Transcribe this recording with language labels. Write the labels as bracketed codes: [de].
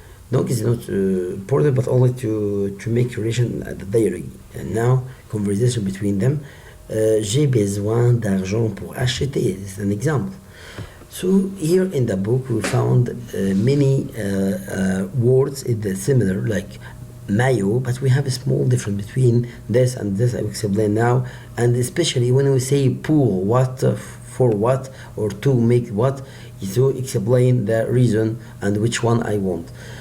[en] Donc, it's not important, but only to make relation at the dialogue. And now, conversation between them. [fr] J'ai besoin d'argent pour acheter. [en] It's an example. So here in the book we found many words in the similar, like mayo, but we have a small difference between this and this. I will explain now, and especially when we say pour what, for what, or to make what, so explain the reason and which one I want.